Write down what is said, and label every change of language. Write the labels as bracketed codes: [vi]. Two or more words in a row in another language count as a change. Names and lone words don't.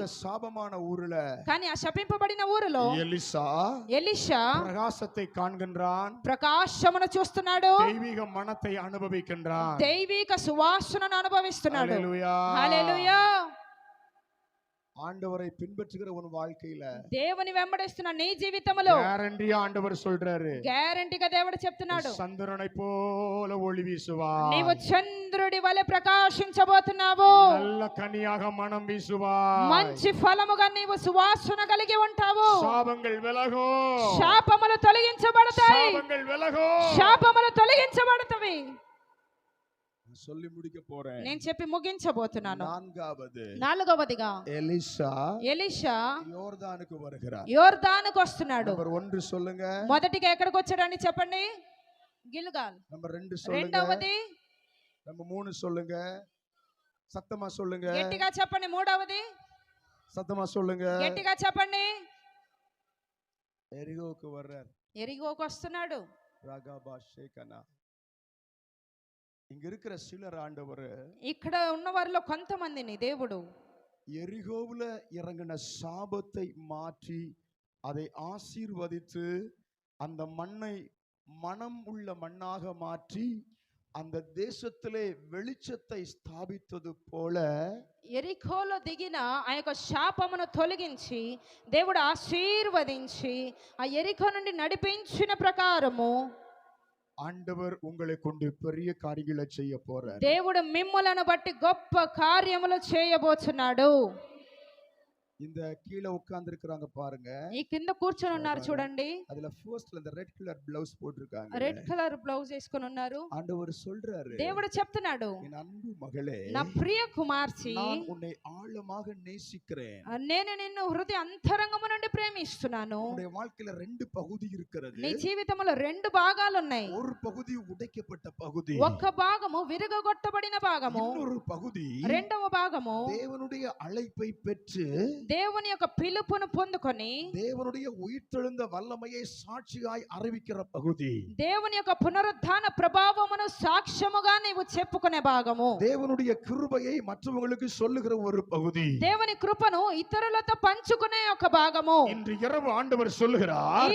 [ta] அந்த சாபமான ஊருல [te] కానీ ఆ శపింపబడిన ఊరులో ఎలీషా [ta] பிரகாசத்தை காண்கின்றான், [te] ప్రకాశమును చూస్తున్నాడు, [ta] தெய்வீக மனத்தை அனுபவிக்கின்றான், [te] దైవిక సువాసనను అనుభవిస్తున్నాడు. హల్లెలూయా. హల్లెలూయా. [ta] ஆண்டவரை பின்பற்றுகிற உன் வாழ்க்கையில [te] దేవుని వెంబడిస్తున్న నీ జీవితంలో [ta] గ్యారంటీ ఆండవర్ சொல்றாரு, [te] గ్యారంటీగా దేవుడు చెప్తున్నాడు, [ta] சந்திரனை போல ஒளி வீசுவாய், [te] నీవు చంద్రుడి వలె ప్రకాశించబోతున్నావు, [ta] நல்ல கனியாக மனம் வீசுவாய், [te] మంచి ఫలముగా నీవు సువాసన కలిగి ఉంటావు, [ta] சாபங்கள் விலகும், [te] శాపములు తొలగించబడతాయి, [ta] சாபங்கள் விலகும், [te] శాపములు తొలగించబడతాయి. [ta] சொல்லி முடிக்க போறேன், [te] నేను చెప్పి ముగించబోతున్నాను. నాలుగవదిగా ఎలీషా [ta] యోర్దానుకు வருகிறார். [te] యోర్దానుకు వస్తున్నాడు. [ta] నంబర్ 1 சொல்லுங்க. [te] మొదటిగా ఎక్కడికి వచ్చాడని చెప్పండి? గిల్గాల్. [ta] నంబర్ 2 சொல்லுங்க. [te] రెండవది. [ta] నంబర్ 3 சொல்லுங்க. சத்தமா சொல்லுங்க. [te] గట్టిగా చెప్పండి. మూడవది. [ta] சத்தமா சொல்லுங்க. [te] గట్టిగా చెప్పండి. [ta] ఎరిగోకు வர்றார். [te] ఎరిగోకు వస్తున్నాడు. రాగాబా షేకనా. [ta] இங்க இருக்கிற சிலர் ஆண்டவர், [te] ఇక్కడ ఉన్న వారిలో కొంతమందిని దేవుడు [ta] எரிகோவுல இறங்கின சாபத்தை மாற்றி அதை ஆசீர்வதித்து அந்த மண்ணை மனம் உள்ள மண்ணாக மாற்றி அந்த தேசத்திலே வெளிச்சத்தை ஸ்தாபித்தது போல, [te] ఎరికోలో దిగిన ఆ యొక్క శాపమును తొలగించి దేవుడు ఆశీర్వదించి ఆ ఎరికో నుండి నడిపించిన ప్రకారము [ta] ஆண்டவர் உங்களை கொண்டு பெரிய காரியங்களை செய்ய போறார். [te] దేవుడు మిమ్ములను బట్టి గొప్ప కార్యములు చేయబోతున్నాడు. [ta] இந்த கீழ உட்கார்ந்து இருக்காங்க பாருங்க, [te] ఈ కింద కూర్చొని ఉన్నారు చూడండి. [ta] அதுல ஃபர்ஸ்ட்ல இந்த [en] red colour blouse [ta] போட்டுருக்காங்க, [en] red colour blouse [te] వేసుకొని ఉన్నారు. [ta] ஆண்டவர் சொல்றாரு, [te] దేవుడు చెప్తున్నాడు, [ta] என் அன்பு மகளே, [te] నా ప్రియ కుమార్తె, [ta] நான் உன்னை ஆழமாக நேசிக்கிறேன், [te] నేను నిన్ను హృదయ అంతరంగము నుండి ప్రేమిస్తున్నాను. [ta] உன்னுடைய வாழ்க்கையில 2 பகுதி இருக்கிறது. [te] నీ జీవితంలో 2 భాగాలు ఉన్నాయి. [ta] ஒரு பகுதி உடைக்கப்பட்ட பகுதி, [te] ఒక భాగము విరగొట్టబడిన భాగము, [ta] இன்னொரு பகுதி [te] రెండవ భాగము [ta] தேவனுடைய அழைப்பை பெற்று [te] దేవుని యొక్క పిలుపును పొందుకొని [ta] தேவனுடைய உயிர்த்தெழுந்த வல்லமையை சாட்சியாய் அறிவிக்கிற பகுதி, [te] దేవుని యొక్క పునరుద్ధాన ప్రభావమును సాక్ష్యముగా నీవు చెప్పుకునే భాగము, [ta] தேவனுடைய கிருபையை மற்றவங்களுக்கு சொல்லுகிற ஒரு பகுதி, [te] దేవుని కృపను ఇతరులతో పంచుకునే ఒక భాగము. [ta] இன்று இரவு ஆண்டவர் சொல்லுகிறார்,